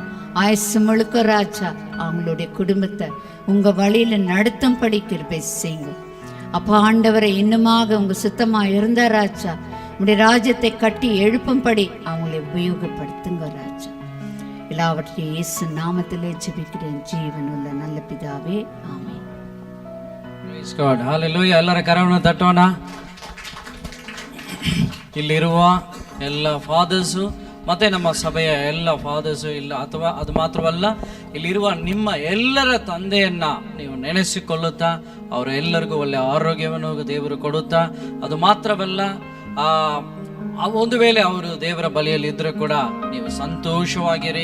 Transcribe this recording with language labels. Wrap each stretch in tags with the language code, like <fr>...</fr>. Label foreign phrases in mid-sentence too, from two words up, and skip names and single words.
<ta>ஆயுசு முழுக்க ராஜா அவங்களுடைய குடும்பத்தை உங்க வழியில நடத்தும்படி கிருபை செய்யுங்க அப்பா. ஆண்டவரை இன்னுமாக உங்க சுத்தமா இருந்தா ராஜா, உங்களுடைய ராஜ்யத்தை கட்டி எழுப்பும்படி அவங்களை உபயோகப்படுத்துங்க ராஜா. எல்லாவற்றையும் இயேசு நாமத்திலே ஜெபிக்கிறேன் ஜீவனுள்ள நல்ல பிதாவே, ஆமென்.</ta> <en>Praise God,</en> <kn>ಹಲ್ಲೆಲೂಯಾ. ಎಲ್ಲರ ಕರವನ್ನು ತಟ್ಟೋಣ. ಇಲ್ಲಿರುವ ಎಲ್ಲ ಫಾದರ್ಸು ಮತ್ತೆ ನಮ್ಮ ಸಭೆಯ ಎಲ್ಲ ಫಾದರ್ಸು ಇಲ್ಲ, ಅಥವಾ ಅದು ಮಾತ್ರವಲ್ಲ, ಇಲ್ಲಿರುವ ನಿಮ್ಮ ಎಲ್ಲರ ತಂದೆಯನ್ನ ನೀವು ನೆನೆಸಿಕೊಳ್ಳುತ್ತಾ ಅವರೆಲ್ಲರಿಗೂ ಒಳ್ಳೆಯ ಆರೋಗ್ಯವನ್ನು ದೇವರು ಕೊಡುತ್ತಾ, ಅದು ಮಾತ್ರವಲ್ಲ ಒಂದು ವೇಳೆ ಅವರು ದೇವರ ಬಳಿಯಲ್ಲಿ ಇದ್ರೂ ಕೂಡ ನೀವು ಸಂತೋಷವಾಗಿರಿ.</kn>